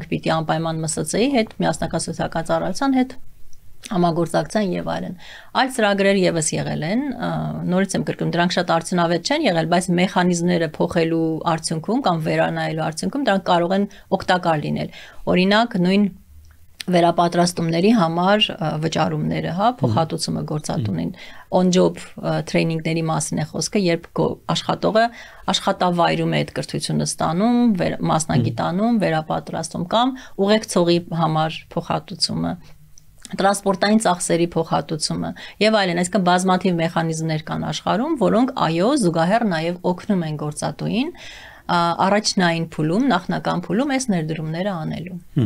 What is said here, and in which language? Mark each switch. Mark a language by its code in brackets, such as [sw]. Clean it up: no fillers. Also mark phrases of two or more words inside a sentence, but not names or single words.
[hy] պիտի անպայման ՄՍՑ-ի հետ, միասնական սոցիալական ծառայության հետ համագործակցության եւ այլն։ Այլ ծրագրեր եւս եղել են, նորից եմ կրկնում, դրանք շատ արդյունավետ չեն եղել, բայց մեխանիզմները փոխելու արդյունքում կամ վերանայելու արդյունքում դրանք կարող են օգտակար լինել։ Օրինակ, նույն վերապատրաստումների համար վճարումները, հա, փոխհատուցումը գործատունին, [en] on job training- [hy] ների մասին է խոսքը, երբ աշխատողը աշխատավայրում է այդ կրթությունը ստանում, մասնագիտանում, վերապատրաստում կամ ուղեկցողի համար փոխհատուցումը, տրանսպորտային ծախսերի փոխհատուցումը եւ այլն, այսինքն բազմաթիվ մեխանիզմներ կան աշխարհում, որոնք այո, զուգահեռ նաեւ օգնում են գործատուին առաջնային փուլում, նախնական փուլում այս ներդրումները անելու։